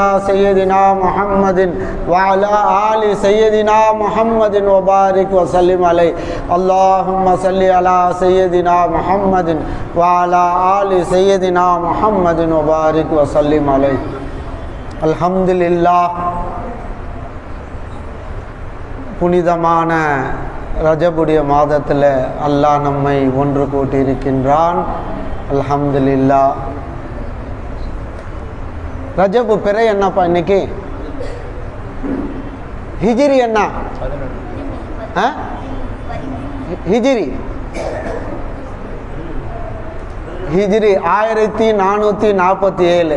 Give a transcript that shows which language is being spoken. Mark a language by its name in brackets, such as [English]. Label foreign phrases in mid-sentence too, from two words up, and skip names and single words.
[Arabic] سيدنا محمد وعلى آل سيدنا محمد وبارك وسلم عليه اللهم صل على سيدنا محمد وعلى آل سيدنا محمد وبارك وسلم عليه الحمد لله [Tamil] புனிதமான ரஜபுடைய மாதத்தில் அல்லாஹ் நம்மை ஒன்று கூட்டியிருக்கின்றான். அல்ஹம்துலில்லாஹ். ரஜபு பிறை என்னப்பா இன்னைக்கு? ஹிஜ்ரி என்ன? ஹிஜ்ரி 1447.